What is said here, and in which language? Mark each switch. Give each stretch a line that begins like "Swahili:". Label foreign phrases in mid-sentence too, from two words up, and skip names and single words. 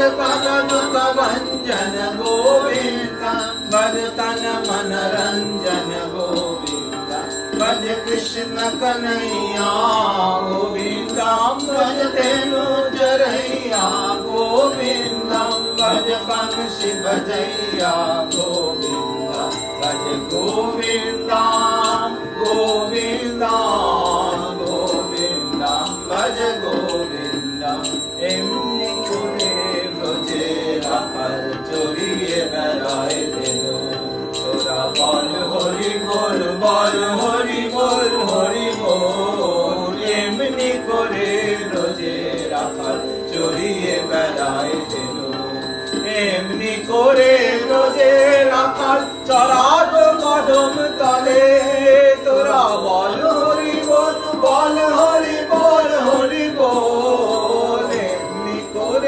Hindi: पद दुख भंजन गोविंदम भज तन मन रंजन गोविंद भज कृष्ण कन्हैया गोविंदम भज तेनु जरैया गोविंदम भज बंशी बजैया गोविंदम भज गोविंदम गोविंदम भज गोविंदम
Bangla: এমনি করে ব্রজে রাখাল চোরিয়ে বেড়ায় দিল তোরা বল হরি বল বল হরি বল হরি বল এমনি করে ব্রজে রাখাল চোরিয়ে বেড়ায় দিল এমনি করে ব্রজে রাখাল চরার কদম তলে তোরা বল হরি বল বল হরি বল হরি বল এমনি করে